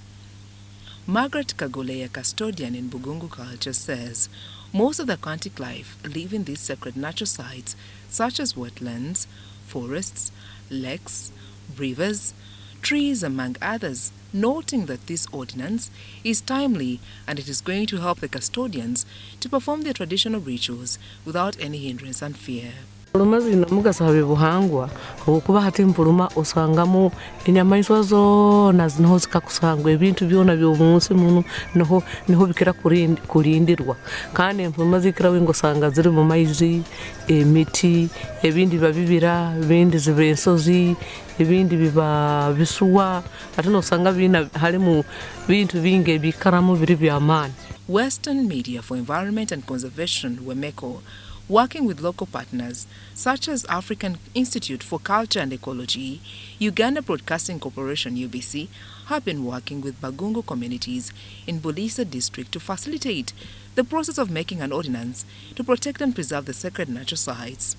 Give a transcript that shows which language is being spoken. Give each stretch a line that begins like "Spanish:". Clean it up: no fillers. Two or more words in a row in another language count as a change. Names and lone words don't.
English: Margaret Kagole, a custodian in Bugungu culture, says most of the aquatic life live in these sacred natural sites such as wetlands, forests, lakes, rivers, trees, among others, noting that this ordinance is timely and it is going to help the custodians to perform their traditional rituals without any hindrance and fear.
Nyoro: Mpuluma zino mugasabe buhangwa okuba hati mpuluma osangamu enyamaiswa zona zino zikakusangwa ebintu byona by'omunsi muno niho bikira kulindirwa kandi mpuluma zikira wingo sanga ziri mu maizi emiti ebindi babibira ebindi zibe ensozi ebindi biba bisuwa ate nosanga bina halimu bintu binge bikaramu biri by'amaani.
English: Western Media for Environment and Conservation, WEMECO, working with local partners such as African Institute for Culture and Ecology, Uganda Broadcasting Corporation UBC, have been working with Bagungu communities in Bulisa district to facilitate the process of making an ordinance to protect and preserve the sacred natural sites.